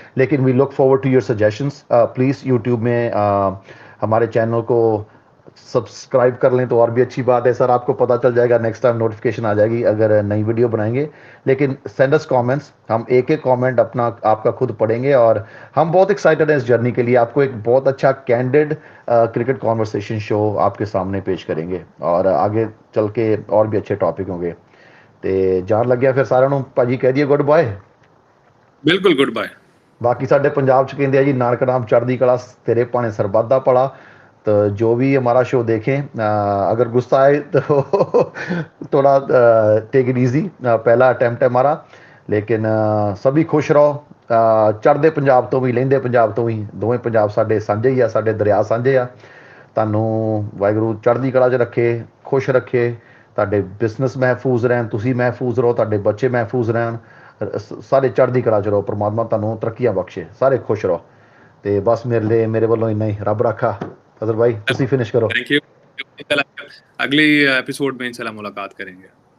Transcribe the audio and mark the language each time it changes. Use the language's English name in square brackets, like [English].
[Hindi] लेकिन [English] We look forward to your suggestions. [Hindi] Please YouTube में हमारे चैनल को सब्सक्राइब कर लें तो और भी अच्छी बात है सर, आपको पता चल जाएगा, नेक्स्ट टाइम नोटिफिकेशन आ जाएगी अगर नई वीडियो बनाएंगे। लेकिन [English] send us comments, [Hindi] हम एक एक कमेंट अपना आपका खुद पढ़ेंगे और हम बहुत एक्साइटेड हैं इस जर्नी के लिए। आपको एक बहुत अच्छा कैंडिड क्रिकेट कॉन्वर्सेशन शो आपके सामने पेश करेंगे और आगे चल के और भी अच्छे टॉपिक होंगे। [Punjabi] ਤੇ ਜਾਣ ਲੱਗਿਆ ਫਿਰ ਸਾਰਿਆਂ ਨੂੰ ਭਾਜੀ ਕਹਿ ਦਈਏ ਗੁੱਡ ਬਾਏ। [Hindi] बिल्कुल, गुड बाय। [Punjabi] बाकी ਸਾਡੇ ਪੰਜਾਬ ਚ ਕਹਿੰਦੇ ਆ ਜੀ, ਨਾਨਕ ਨਾਮ ਚੜ੍ਹਦੀ ਕਲਾ, तेरे पाने सरबत दा पड़ा। [Hindi] तो जो भी हमारा शो देखें, अगर गुस्सा आए तो थोड़ा [English] take it easy, [Hindi] पहला अटैम्प्ट है हमारा। लेकिन सभी खुश रहो। [Punjabi] ਚੜ੍ਹਦੇ ਪੰਜਾਬ ਤੋਂ ਵੀ ਲਹਿੰਦੇ ਪੰਜਾਬ ਤੋਂ ਵੀ, ਦੋਵੇਂ ਪੰਜਾਬ ਸਾਡੇ ਸਾਂਝੇ ਹੀ ਆ, ਸਾਡੇ ਦਰਿਆ ਸਾਂਝੇ ਆ। ਤੁਹਾਨੂੰ ਵਾਹਿਗੁਰੂ ਚੜ੍ਹਦੀ ਕਲਾ 'ਚ ਰੱਖੇ, ਖੁਸ਼ ਰੱਖੇ, ਤੁਹਾਡੇ ਬਿਜ਼ਨਸ ਮਹਿਫੂਜ਼ ਰਹਿਣ, ਤੁਸੀਂ ਮਹਿਫੂਜ਼ ਰਹੋ, ਤੁਹਾਡੇ ਬੱਚੇ ਮਹਿਫੂਜ਼ ਰਹਿਣ, ਸਾਰੇ ਚੜ੍ਹਦੀ ਕਲਾ 'ਚ ਰਹੋ, ਪ੍ਰਮਾਤਮਾ ਤੁਹਾਨੂੰ ਤਰੱਕੀਆਂ ਬਖਸ਼ੇ, ਸਾਰੇ ਖੁਸ਼ ਰਹੋ। ਤੇ ਬਸ ਮੇਰੇ ਵੱਲੋਂ ਇੰਨਾ ਹੀ, ਰੱਬ ਰਾਖਾ। ਫਜ਼ਲ भाई ਤੁਸੀਂ ਫਿਨਿਸ਼ ਕਰੋ। [English] Thank you. [Hindi] अगले एपिसोड में इंशाल्लाह मुलाकात करेंगे।